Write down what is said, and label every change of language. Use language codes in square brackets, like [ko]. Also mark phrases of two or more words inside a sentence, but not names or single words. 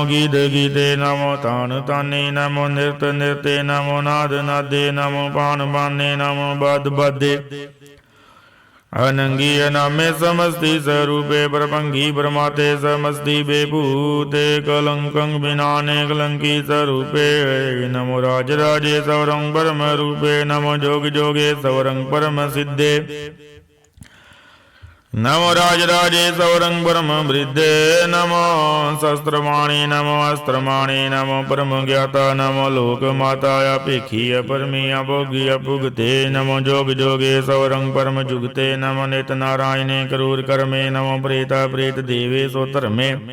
[bra] ਗੀਤ ਗੀਤੇ ਨਮੋ ਤਾਨ ਤਾਨੇ ਨਮੋ ਨਿਰਤ ਨਿਰਤੇ ਨਮੋ ਨਾਦ ਨਾਦੇ ਨਮੋ ਬਾਣ ਬਾਨੇ ਨਮੋ ਬਦ ਬਦੇ ਅਨੰਗੀ ਅਨਾਮੇ ਸਮਸਤੀ ਸਰੂਪੇ ਪਰਪੰਗੀ ਪਰਮਾਤੇ ਸਮਸਤੀ ਬੇਭੂਤੇ ਕਲੰਕੰ ਬਿਨਾਨੇ ਕਲੰਕੀ ਸਰੂਪੇ ਨਮੋ ਰਾਜ ਰਾਜੇ ਸਵਰੰ ਪਰਮ ਰੂਪੇ ਨਮੋ ਜੋਗ ਜੋਗੇ ਸਵਰੰ ਪਰਮ ਸਿੱਧੇ नमो राजराजे सौरंग ब्रह्म वृद्धे नमो शस्त्रमाणी नमो अस्त्रमाणी नमो परम ज्ञाता नमो लोक माताया पेखी अपरमी अभोगी अपुगते नमो जोग जोगे सौरंग परम जुगते नमो नित नारायणे करूर कर्मे नमो प्रेता प्रेत देवे सोतर्मे